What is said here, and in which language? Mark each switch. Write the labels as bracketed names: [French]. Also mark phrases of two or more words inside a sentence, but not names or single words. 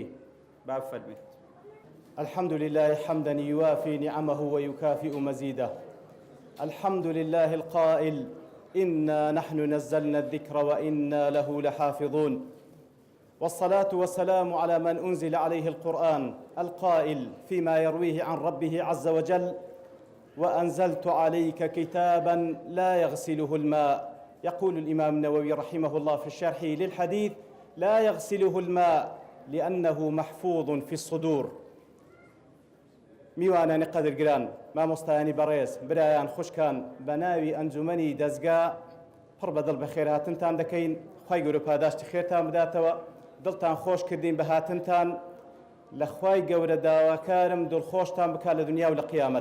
[Central Kurdish] با بفەرمێت. [Arabic] الحمد لله حمدا يوافي نعمه ويكافئ مزيده. الحمد لله القائل إنا نحن نزلنا الذكر وإنا له لحافظون. والصلاة والسلام على من أنزل عليه القرآن القائل فيما يرويه عن ربه عز وجل وأنزلت عليك كتابا لا يغسله الماء. يقول الإمام النووي رحمه الله في الشرح للحديث لا يغسله الماء لأنه محفوظ في الصدور. [Central Kurdish] میوانانی قەدرگران، مامۆستایانی بەڕێز، برایان خوشکان، بەناوی ئەنجومەنی دەستگا پڕ بەدڵ بە خێرهاتنتان دەکەین. خوای گەورە پاداشتی خێرتان بداتەوە، دڵتان خۆش کردین بە هاتنتان. لە خوای گەورە داواکارم دڵخۆشتان بکات لە دنیا و لە قیامەت.